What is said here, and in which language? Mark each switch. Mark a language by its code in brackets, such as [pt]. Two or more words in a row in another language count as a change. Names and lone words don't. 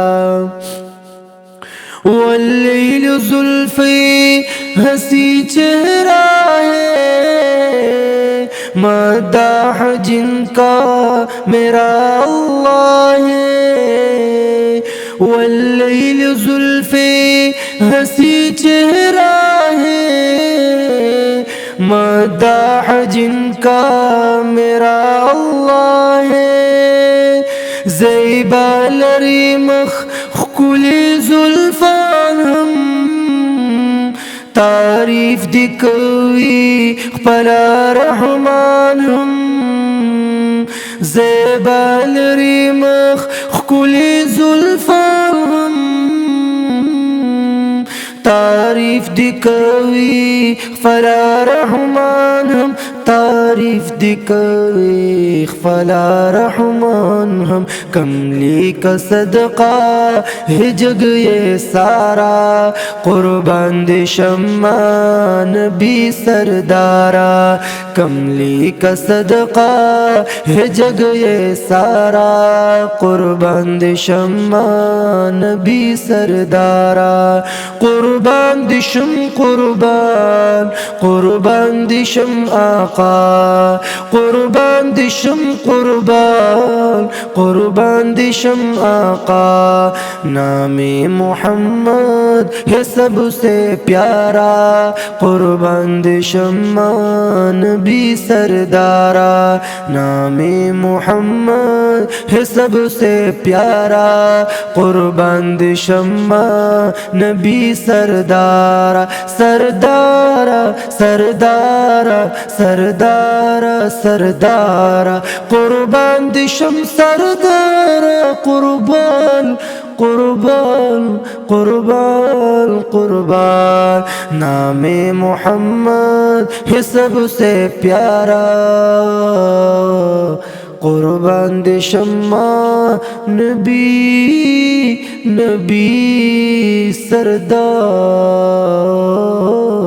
[ur] واللیل زلفی ہنسی چہرہ ہے مداح جن کا میرا اللہ ہے واللیل زلفی ہنسی چہرہ ہے مداح جن کا میرا اللہ ہے [ps] زیبا لری مخ کلی زلفان ہم تعریف دکوی خپلا رحمان ہم زیبا لری مخ کلی زلفان ہم تعریف دکوی خپلا رحمان ہم تعریف دکوی خپلا رحمان ہم [ur] کملی کا صدقہ ہے جگ یہ سارا [ps] قربان دشم نبی سردارا [ur] کملی کا صدقہ ہے جگ یہ سارا [ps] قربان دشم نبی سردارا قربان دشم قربان قربان دشم آقا قربان دشم قربان قربان دشم آقا [ur] نام محمد ہے سب سے [ps] پیارا قربان دشم نبی سردارا [ur] نام محمد ہے سب سے پیارا [ps] قربان دشم نبی سردارا سردارا سردارا سردارا سردارا قربان دشم سردارا قربان قربان قربان قربان [ur] نام محمد ہے سب سے پیارا [ps] قربان دشم نبی نبی سردار